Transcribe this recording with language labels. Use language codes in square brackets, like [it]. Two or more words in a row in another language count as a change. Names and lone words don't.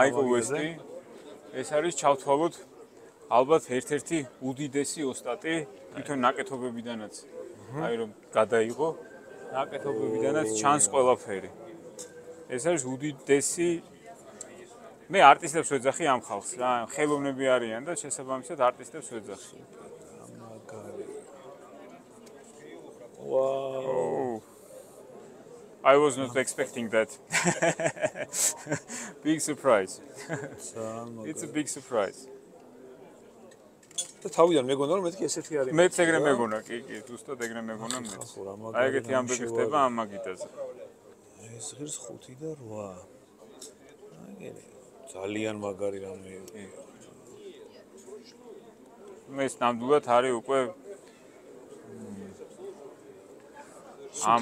[ka] მაიკლ ვესტი ეს არის ჩავთვალოთ ალბათ ერთ-ერთი უდიდესი ოსტატი თვითონ ნაკეთობებიდანაც. აი რომ გადაიღო ნაკეთობებიდანაც ჩანს ყველაფერი. ეს არის უდიდესი მე არტისტებს ვეძახი ამ ხალხს რა, ხელოვნები არიან და შესაბამისად არტისტებს ვეძახი. [en] Wow. I was not expecting that. Big surprise. It's a big surprise. [ka] და თავიდან მეგონა რომ მეთქი ესეთი არის. მეც ეგრე მეგონა, კი, ზუსტად ეგრე მეგონა მეც. აი ეგეთი ამბები ხდება ამ მაგიდაზე. ეს ღირს 5 და 8. აგერი ძალიან მაგარი რამე. ეს ნამდვილად არის უკვე ამ